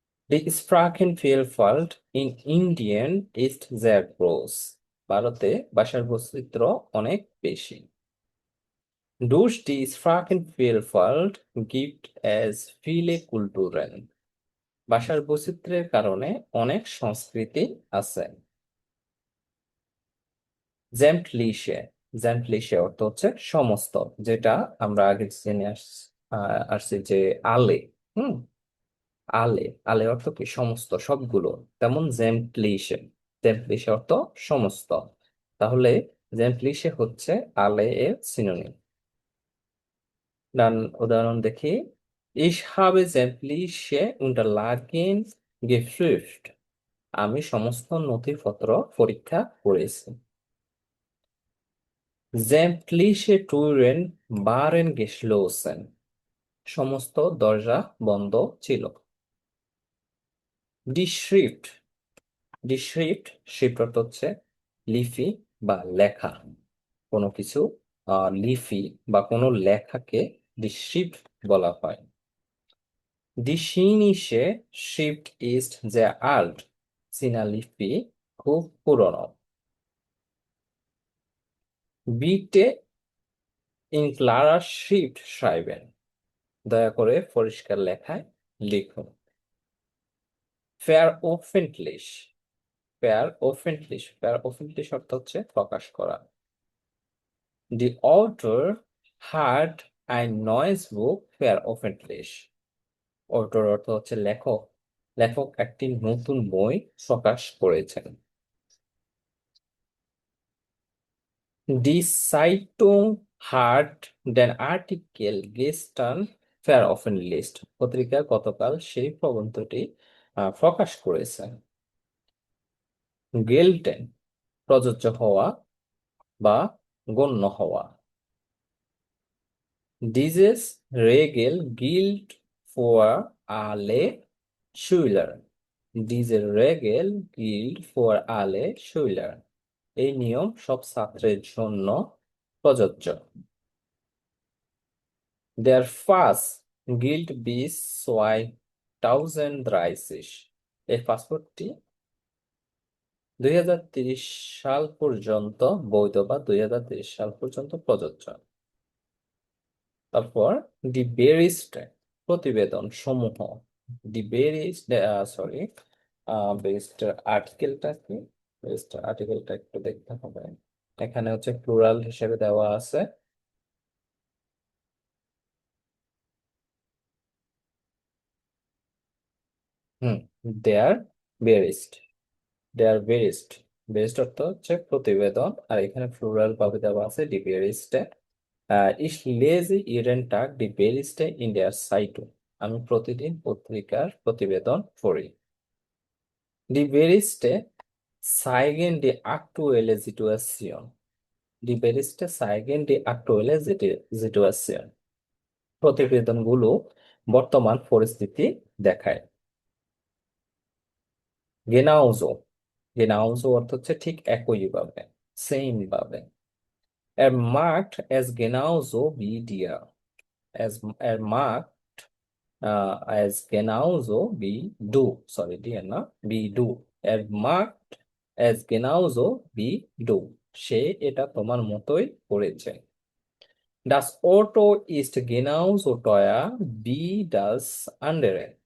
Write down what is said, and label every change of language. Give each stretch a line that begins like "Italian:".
German: Die Sprachenvielfalt in Indien ist sehr groß.
Bangla: ভারতে ভাষার বৈচিত্র্য অনেক বেশি।
German: Durch die Sprachenvielfalt gibt es viele Kulturen.
Bangla: ভাষার বৈচিত্র্যের কারণে অনেক সংস্কৃতি আছে। Sämtliche, sämtliche অর্থ হচ্ছে সমস্ত, যেটা আমরা আগে জেনে আসছি যে আলে। হুম, আলে, আলে অর্থ কি সমস্ত, সবগুলো। তেমন জেমপ্লিশে, জেমপ্লিশে অর্থ সমস্ত। তাহলে জেমপ্লিশে হচ্ছে আলে এর সিনোনিম। ডান, উদাহরণ দেখি।
German: Ich habe sämtliche Unterlagen geprüft.
Bangla: আমি সমস্ত নথিপত্র পরীক্ষা করেছি।
German: Sämtliche Türen waren geschlossen.
Bangla: সমস্ত দরজা বন্ধ ছিল। Die Schrift, die Schrift, Schrift অর্থ হচ্ছে লিপি বা লেখা। কোনো কিছু লিপি বা কোনো লেখাকে die Schrift বলা হয়।
German: Die chinesische Schrift ist sehr alt.
Bangla: চীনা লিপি খুব পুরনো।
German: Bitte in klarer Schrift schreiben.
Bangla: দয়া করে পরিষ্কার লেখায় লিখুন। Veröffentlich, veröffentlich, veröffentlich অর্থ হচ্ছে প্রকাশ করা।
English: The author had
German: ein neues Buch veröffentlicht.
Bangla: author অর্থ হচ্ছে লেখক, লেখক একটি নতুন বই প্রকাশ করেছেন।
German: Die Zeitung hat den Artikel gestern veröffentlicht.
Bangla: পত্রিকা গতকাল সেই প্রবন্ধটি প্রকাশ করেছে। gelten প্রযোজ্য হওয়া বা গণ্য হওয়া।
German: Dieses Regel gilt für alle Schüler. Diese Regel gilt für alle Schüler.
Bangla: এই নিয়ম সব ছাত্রের জন্য প্রযোজ্য।
German: Der Pass gilt bis 2030.
Bangla: এই পাসপোর্টটি 2030 সাল পর্যন্ত বৈধ বা 2030 সাল পর্যন্ত প্রযোজ্য। তারপর ডি বেরিস্ট প্রতিবেদন সমূহ। ডি বেরিস্ট সরি বেরিস্ট আর্টিকেলটা কি, বেরিস্ট আর্টিকেলটা একটু দেখতে হবে। এখানে হচ্ছে প্লুরাল হিসেবে দেওয়া আছে। দেয়ার বেরিস্ট, দেয়ার বেরিস্ট, বেরিস্ট অর্থ হচ্ছে প্রতিবেদন, আর এখানে প্লুরাল ভাবে দেওয়া আছে D বেরিস্টে।
German: Ich lese jeden Tag die Berichte in der Zeitung.
Bangla: আমি প্রতিদিন পত্রিকার প্রতিবেদন পড়ি।
German: Die Berichte zeigen die aktuelle Situation. Die Berichte zeigen die aktuelle Situation.
Bangla: প্রতিবেদনগুলো বর্তমান পরিস্থিতি দেখায়। Genauso, genauso অর্থ হচ্ছে ঠিক একইভাবে, সেম ভাবে।
German: Er macht es genauso wie dir. Er macht as genauso wie du. Sorry, dir না, wie du. Er macht as genauso wie du.
Bangla: সে এটা তোমার মতোই করেছে।
German: Das Auto ist genauso teuer wie das andere.